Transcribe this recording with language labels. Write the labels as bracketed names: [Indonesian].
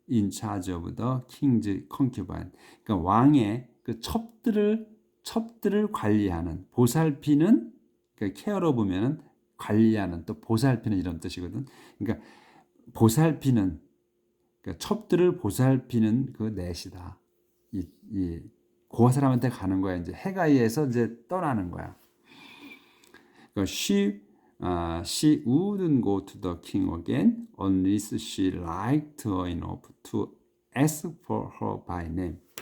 [English] In charge of the king's concubine. [Korean] 그러니까 왕의 그 첩들을 관리하는, 보살피는 그러니까 케어러 보면은 관리하는 또 보살피는 이런 뜻이거든. 그러니까 보살피는 그러니까 첩들을 보살피는 그 넷이다. 그 사람한테 가는 거야. 이제 헤가이에서 이제 떠나는 거야. 그러니까 [English] she wouldn't go to the king again unless she liked her enough to ask for her by name.